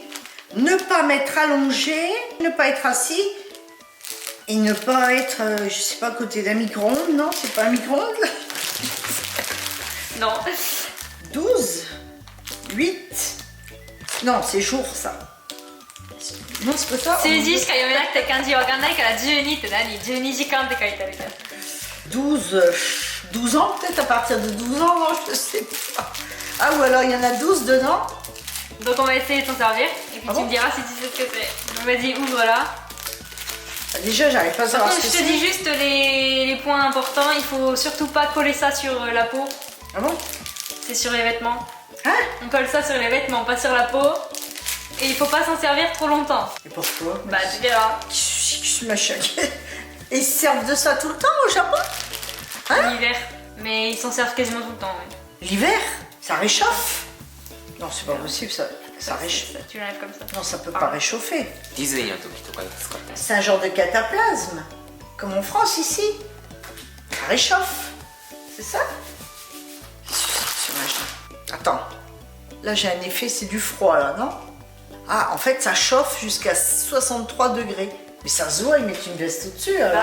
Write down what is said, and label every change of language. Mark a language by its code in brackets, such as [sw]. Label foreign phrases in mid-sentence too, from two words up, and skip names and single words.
[fr] Ne pas m'être allongé, ne pas être assis. Et ne pas être, je sais pas, à côté d'un micro-ondes, non? C'est pas un micro-ondes là? Non. 12, 8, non, c'est jour ça. Non, c'est pas ça. [ja] 数字しか読めなくて漢字わかんないから12って何 ?12 時間って書いてあるから。 [fr] 12 ans peut-être, à partir de 12 ans, non, je sais pas. Ah, ou alors il y en a 12 dedans. Donc on va essayer de s'en servir et puis tu me diras si tu sais ce que c'est. Donc vas-y, ouvre là. Déjà, j'arrive pas à Par savoir contre, ce je que te c'est. dis juste les points importants. Il faut surtout pas coller ça sur la peau. Ah bon? C'est sur les vêtements. Hein? On colle ça sur les vêtements, pas sur la peau. Et il faut pas s'en servir trop longtemps. Et pourquoi? Bah tu verras. Ce machin. Et ils se servent de ça tout le temps au Japon? Hein? L'hiver. Mais ils s'en servent quasiment tout le temps. Ouais. L'hiver? Ça réchauffe? Non, c'est pas possible, ça réchauffe. Tu l'enlèves comme ça. Non, ça peut pas réchauffer. [ja] ディズニーの時とかに使ったり [fr] C'est un genre de cataplasme, comme en France ici. Ça réchauffe. C'est ça? Attends. Là, j'ai un effet, c'est du froid, là, non? Ah, en fait, ça chauffe jusqu'à 63 degrés. Mais ça se voit, ils mettent une veste au-dessus, alors.